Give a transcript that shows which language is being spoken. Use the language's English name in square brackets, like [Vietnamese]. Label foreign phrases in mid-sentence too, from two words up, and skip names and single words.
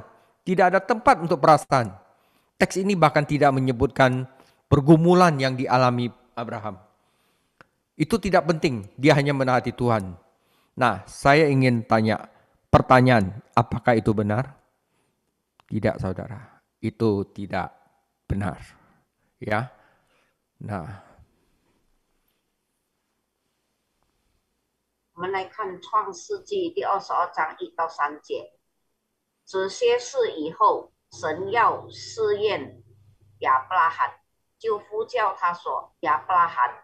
[Indonesian] Tidak ada tempat untuk perasaan. Teks ini bahkan tidak menyebutkan pergumulan yang dialami Abraham. Itu tidak penting. Dia hanya menaati Tuhan. Nah, saya ingin tanya pertanyaan, apakah itu benar? Tidak, saudara. Itu tidak benar. Ya. Nah, [Chinese] 我们来看创世纪第22章1到3节。这些事以后，神要试验亚伯拉罕，就呼叫他说：“亚伯拉罕。”